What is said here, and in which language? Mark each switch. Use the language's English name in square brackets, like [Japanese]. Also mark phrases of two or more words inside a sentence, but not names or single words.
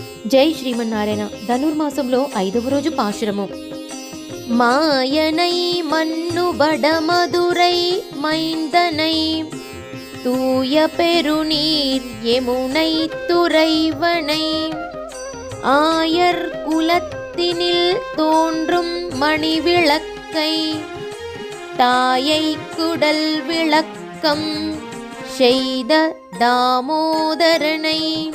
[Telugu] జై శ్రీమన్నారాయణ. ధనుర్మాసంలో 5వ రోజు పాశురము. [Tamil] மாயனை மன்னுவட மதுரை மைந்தனை தூய பெருநீர் யமுனை துறைவனை ஆயர் குலத்தினில் தோன்றும் மணிவிளக்கை தாயை குடல் விளக்கம் செய்த தாமோதரனை